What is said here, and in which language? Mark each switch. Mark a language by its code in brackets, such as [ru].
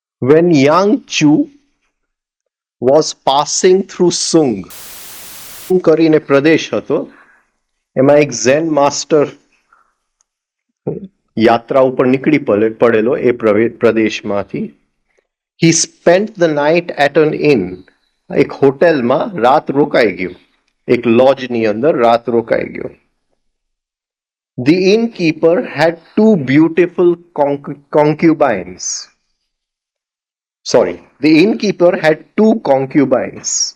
[en] When Yang Chu was passing through Sung [gu] કરીને પ્રદેશ હતો, એમાં એક ઝેન માસ્ટર યાત્રા ઉપર નીકળી પડેલો એ પ્રદેશમાંથી. [en] He spent the night at an inn. [gu] એક હોટેલમાં રાત રોકાઈ ગયો, એક લોજની અંદર રાત રોકાઈ ગયો. [en] The innkeeper had 2 beautiful concubines. Sorry, the innkeeper had 2 concubines.